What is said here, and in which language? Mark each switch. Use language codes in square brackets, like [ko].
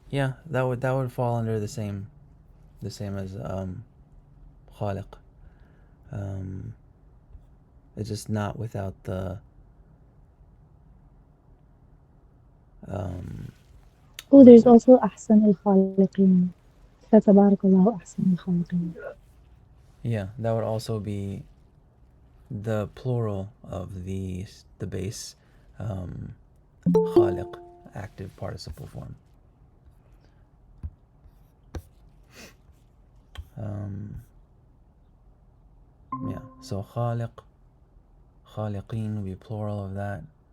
[en] Yeah, that would fall under the same as khaliq. It's just not without the Oh, there's also [ar] أحسن الخالقين. فتبارك الله أحسن الخالقين. [en] Yeah, that would also be the plural of the base خالق, active participle form. Yeah, so خالق, خالقين would be plural of that.